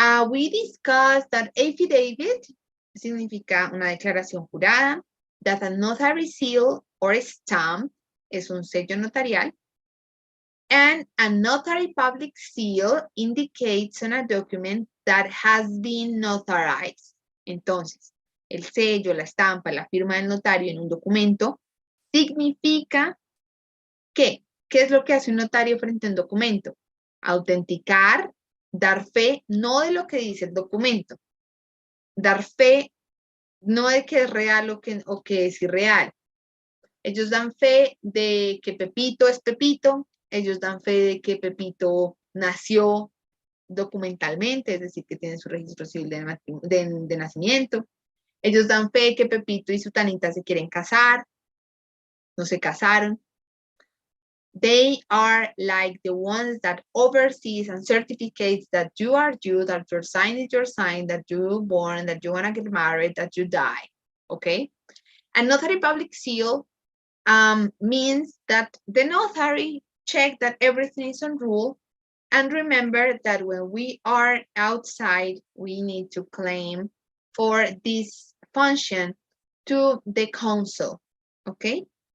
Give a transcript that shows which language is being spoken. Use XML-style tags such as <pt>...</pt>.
<en>We discussed that affidavit</en> <es>significa una declaración jurada,</es> <en>that a notary seal or stamp</en> <es>es un sello notarial,</es> <en>and a notary public seal indicates on a document that has been notarized.</en> <es>Entonces, el sello, la estampa, la firma del notario en un documento significa que, ¿qué es lo que hace un notario frente a un documento? Autenticar, dar fe, no de lo que dice el documento, dar fe no de que es real o que es irreal. Ellos dan fe de que Pepito es Pepito, ellos dan fe de que Pepito nació documentalmente, es decir, que tiene su registro civil de nacimiento. Ellos dan fe de que Pepito y su Tanita se quieren casar, no se casaron.</es> <en>They are like the ones that oversees and certificates that you are you, that your sign is your sign, that you were born, that you want to get married, that you die, okay? A notary public seal means that the notary check that everything is on rule, and remember that when we are outside, we need to claim for this function to the council, okay?</en>